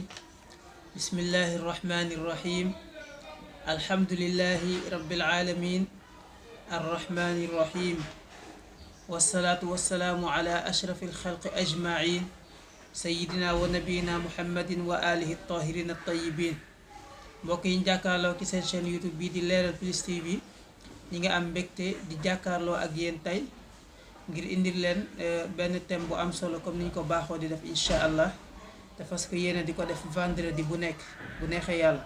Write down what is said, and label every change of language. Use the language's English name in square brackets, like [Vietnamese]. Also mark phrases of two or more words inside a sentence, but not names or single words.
[Arabic] بسم الله الرحمن الرحيم. الحمد لله رب العالمين الرحمن الرحيم، والصلاة والسلام على أشرف الخلق أجمعين سيدنا ونبينا محمد وآله الطاهرين الطيبين. [Wolof] mbokk yi ñu jàkkaarloo ci seen chaîne YouTube bii di Leral Plus TV ñi nga am mbégte di jàkkaarloo ak yéen tey ngir indil leen benn thème bu am solo comme ni ñu ko baaxoo di def [Arabic] إن شاء الله [Wolof] te [French] parce que [Wolof] yéen di ko def vendredi bu nekk bu neexee yàlla.